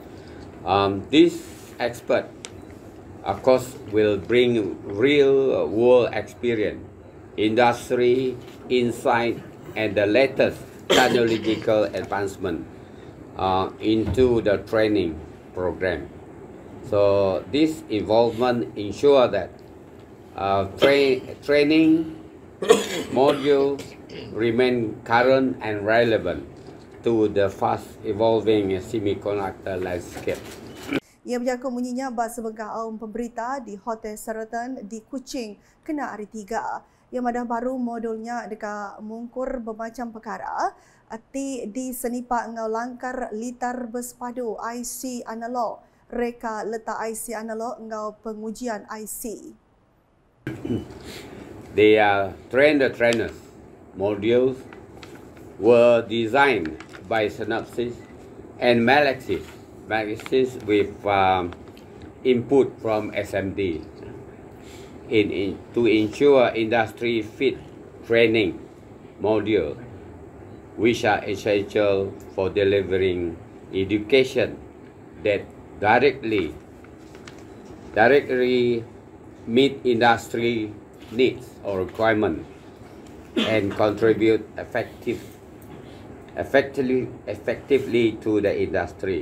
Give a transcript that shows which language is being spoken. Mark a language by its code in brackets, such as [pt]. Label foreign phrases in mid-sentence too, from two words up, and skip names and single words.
[en] This expert, of course, will bring real world experience, industry insight, and the latest technological advancement into the training program. So this involvement ensure that training modules remain current and relevant to the fast evolving semiconductor landscape. [iba] Ia berjaku menyinya bas sebegah pemberita di Hotel Sheraton di Kuching kena hari 3. Yang madah baru modulnya dekat mungkur bermacam perkara di senipak ngau langkar [ms] litar bersepadu IC analog reka letak IC analog [iba] ngau pengujian IC. [en] The trainers modules were designed by Synopsys and Melexis with input from SMD to ensure industry fit training module, which are essential for delivering education that directly meet industry needs or requirements and contribute effectively to the industry.